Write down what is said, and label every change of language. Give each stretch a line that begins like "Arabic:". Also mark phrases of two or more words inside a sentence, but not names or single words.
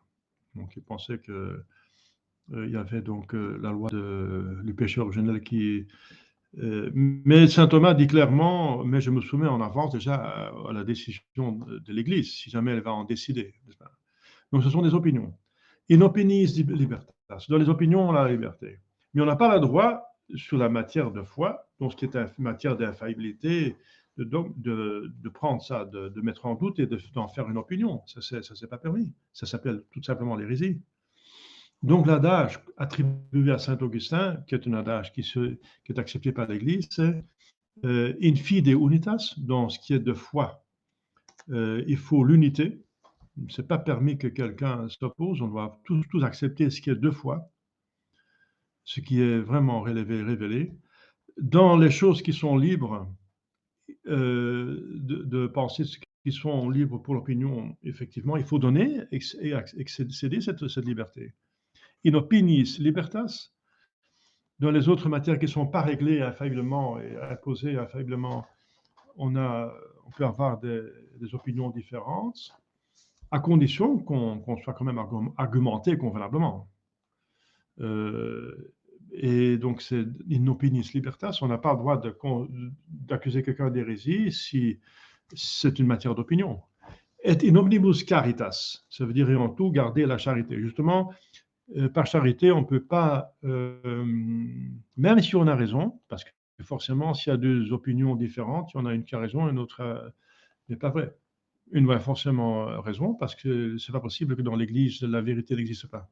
French: Donc ils pensaient qu'il y avait donc la loi du péché originel qui... mais saint Thomas dit clairement, mais je me soumets en avance déjà à la décision de l'Église, si jamais elle va en décider. Donc ce sont des opinions.
Latin: In opiniis libertas.
French: Dans les opinions, on a la liberté. Mais on n'a pas le droit, sur la matière de foi, donc ce qui est une matière d'infaillibilité, de prendre ça, de mettre en doute et d'en faire une opinion. Ça, c'est pas permis. Ça s'appelle tout simplement l'hérésie. Donc l'adage attribué à saint Augustin, qui est un adage qui est accepté par l'Église, c'est
Latin: in fide unitas,
French: dans ce qui est de foi. Il faut l'unité. Ce n'est pas permis que quelqu'un s'oppose, on doit tous accepter ce qui est de foi, ce qui est vraiment révélé. Dans les choses qui sont libres, de penser ce qui sont libres pour l'opinion, effectivement, il faut donner et céder cette liberté.
Latin: In opiniis libertas,
French: dans les autres matières qui ne sont pas réglées infailliblement et imposées infailliblement, on peut avoir des opinions différentes, à condition qu'on soit quand même argumenté convenablement. Et donc, c'est
Latin: in opiniis libertas,
French: on n'a pas le droit d'accuser quelqu'un d'hérésie si c'est une matière d'opinion.
Latin: Et in omnibus caritas,
French: ça veut dire en tout garder la charité. Justement, par charité, on ne peut pas, même si on a raison, parce que forcément, s'il y a 2 opinions différentes, il y en a une qui a raison et une autre n'est pas vraie. Une a forcément raison, parce que ce n'est pas possible que dans l'Église, la vérité n'existe pas.